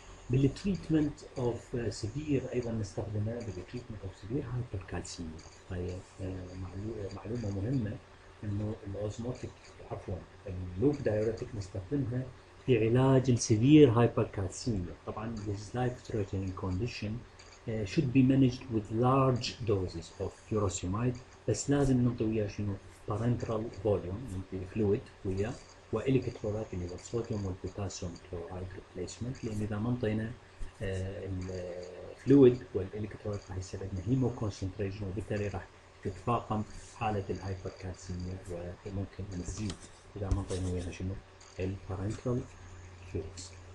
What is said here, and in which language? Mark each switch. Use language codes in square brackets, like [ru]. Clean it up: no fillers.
[ar] بالتريتمنت اوف سيفير ايضا نستخدمه بالتريتمنت اوف سيفير هايبركالسيميا. هي معلومه مهمه انه الاوزموتيك اللوب دايوريتك نستخدمها في علاج السيفير هايبركالسيميا. طبعا [en] this life threatening condition should be managed with large doses of furosemide، [ar] بس لازم ننطي وياه شنو؟ بارنترال فوليوم الفلويد وياه، والكترولات اللي هو الصوديوم والبوتاسيوم كلورايد ريبليسمنت، لان اذا ما انطينا الفلويد والالكترولات راح يصير عندنا هيمو كونسنتريشن، وبالتالي راح تتفاقم حاله الهايبر كالسيميا وممكن نزيد اذا ما انطينا وياها شنو البارنترال فلويدز.